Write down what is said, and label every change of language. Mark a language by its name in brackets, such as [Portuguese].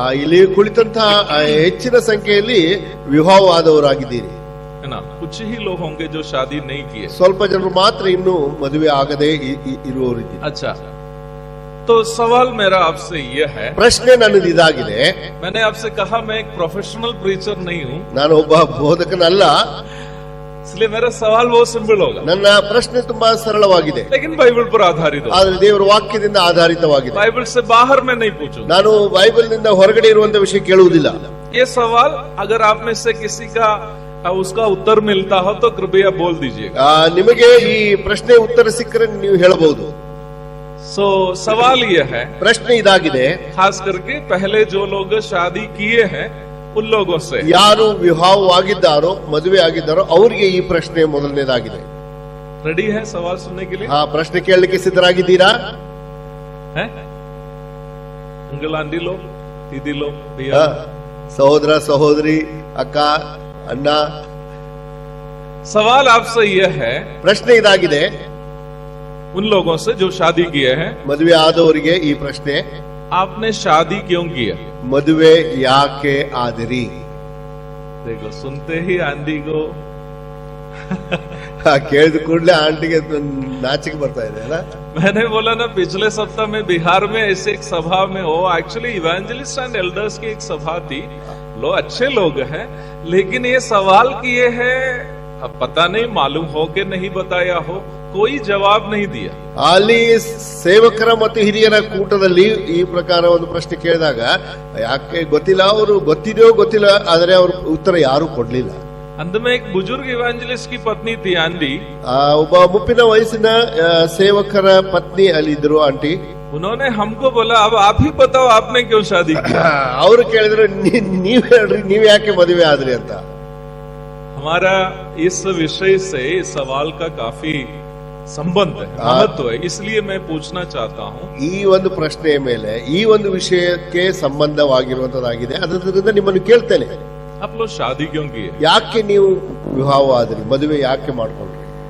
[Kannada] ಇಲ್ಲಿ ಕುಳಿತಂತಹ ಹೆಚ್ಚಿನ ಸಂಖ್ಯೆಯಲ್ಲಿ ವಿವಾಹವಾದವರಾಗಿದ್ದೀರಿ. [Hindi] है ना. कुछ ही लोग होंगे जो शादी नहीं किए. [Kannada] ಸ್ವಲ್ಪ ಜನರು ಮಾತ್ರ ಇನ್ನೂ ಮದುವೆ ಆಗದೆ ಇರುವವರಿದ್ದೀರಿ. [Hindi] अच्छा, तो सवाल मेरा आपसे ये है, [Kannada] ಪ್ರಶ್ನೆ ನನ್ನದು ಇದಾಗಿದೆ. [Hindi] मैंने आपसे कहा मैं एक प्रोफेशनल प्रीचर नहीं हूँ, [Kannada] ನಾನು ಒಬ್ಬ ಬೋಧಕನಲ್ಲ, [Hindi] इसलिए मेरा सवाल बहुत सिंपल होगा. [Kannada] ನನ್ನ ಪ್ರಶ್ನೆ ತುಂಬಾ ಸರಳವಾಗಿದೆ, [Hindi] लेकिन बाइबल पर आधारित होगा. [Kannada] ಆದ್ರೆ ದೇವರ ವಾಕ್ಯದಿಂದ ಆಧಾರಿತವಾಗಿದೆ. [Hindi] बाइबल से बाहर में नहीं पूछूंगा. [Kannada] ನಾನು ಬೈಬಲ್ ನಿಂದ ಹೊರಗಡೆ ಇರುವಂತ ವಿಷಯ ಕೇಳುವುದಿಲ್ಲ. [Hindi] ये सवाल अगर आप में से किसी का उसका उत्तर मिलता हो तो कृपया बोल दीजिएगा. [Kannada] ನಿಮಗೆ ಈ ಪ್ರಶ್ನೆ ಉತ್ತರ ಸಿಕ್ಕರೆ ನೀವು ಹೇಳಬಹುದು. [Hindi] सो सवाल ये है, [Kannada] ಪ್ರಶ್ನೆ ಇದಾಗಿದೆ, [Hindi] खास करके पहले जो लोग शादी किए हैं उन लोगों से. [Kannada] ಯಾರು ವಿವಾಹವಾಗಿದ್ದಾರೋ ಮದುವೆ ಆಗಿದ್ದಾರೋ ಅವರಿಗೆ ಈ ಪ್ರಶ್ನೆ ಮೊದಲನೇದಾಗಿದೆ. [Hindi] रेडी है सवाल सुनने के लिए? [Kannada] ಪ್ರಶ್ನೆ ಕೇಳಲಿಕ್ಕೆ ಸಿದ್ಧರಾಗಿದ್ದೀರಾ? [Hindi] अंकल आंटी लोग, दीदी लोग, भैया, [Kannada] ಸಹೋದರ ಸಹೋದರಿ, ಅಕ್ಕ ಅಣ್ಣ, [Hindi] सवाल आपसे यह है, [Kannada] ಪ್ರಶ್ನೆ ಇದಾಗಿದೆ [Hindi] उन लोगों से जो शादी किए हैं, [Kannada] ಮದುವೆ ಆದವರಿಗೆ ಈ ಪ್ರಶ್ನೆ, [Hindi] आपने शादी क्यों किया? [Kannada] ಮದುವೆ ಯಾಕೆ ಆದಿರಿ? [Hindi] देखो, सुनते ही आंधी को [Kannada] ಕೇಳಿದ ಕೂಡಲೇ ಆಂಟಿಗೆ ನಾಚಿಕೆ ಬರ್ತಾ ಇದೆ ಅಲ್ಲ. [Hindi] मैंने बोला ना, पिछले सप्ताह में बिहार में ऐसे एक सभा में हो, एक्चुअली इवेंजलिस्ट एंड एल्डर्स की एक सभा थी, लोग अच्छे लोग हैं, लेकिन ये सवाल किए हैं, अब पता नहीं मालूम हो कि नहीं बताया हो, कोई जवाब नहीं दिया। [Kannada] ಅಲ್ಲಿ ಸೇವಕರ ಮತ್ತು ಹಿರಿಯರ ಕೂಟದಲ್ಲಿ ಈ ಪ್ರಕಾರ ಒಂದು ಪ್ರಶ್ನೆ ಕೇಳಿದಾಗ ಯಾಕೆ ಗೊತ್ತಿಲ್ಲ, ಅವರು ಗೊತ್ತಿದೆಯೋ ಗೊತ್ತಿಲ್ಲ, ಆದರೆ ಅವ್ರ ಉತ್ತರ ಯಾರು ಕೊಡ್ಲಿಲ್ಲ. [Hindi] अंत में एक बुजुर्ग इवेंजलिस्ट की पत्नी थी आंटी, [Kannada] ಒಬ್ಬ ಮುಪ್ಪಿನ ವಯಸ್ಸಿನ ಸೇವಕರ ಪತ್ನಿ ಅಲ್ಲಿದ್ರು ಆಂಟಿ. [Hindi] उन्होंने हमको बोला, अब आप ही बताओ आपने क्यों शादी की? [Kannada] ಅವರು ಕೇಳಿದ್ರು, ನೀವ್ ಹೇಳ್ರಿ, ನೀವ್ ಯಾಕೆ ಮದುವೆ ಆದ್ರಿ ಅಂತ. [Hindi] हमारा इस विषय से इस सवाल का काफी संबंध है, महत्व है, इसलिए मैं पूछना चाहता हूँ। [Kannada] ಈ ಒಂದು ಪ್ರಶ್ನೆಯ ಮೇಲೆ ಈ ಒಂದು ವಿಷಯಕ್ಕೆ ಸಂಬಂಧವಾಗಿರುವಂತದ್ದಾಗಿದೆ, ಅದರಿಂದ ನಿಮ್ಮನ್ನು ಕೇಳ್ತೇನೆ, [Hindi] आप लोग शादी क्यों किए? [Kannada] ಯಾಕೆ ನೀವು ವಿವಾಹ ಆದ್ರಿ, ಮದುವೆ ಯಾಕೆ ಮಾಡ್ಕೊಂಡ್ರಿ?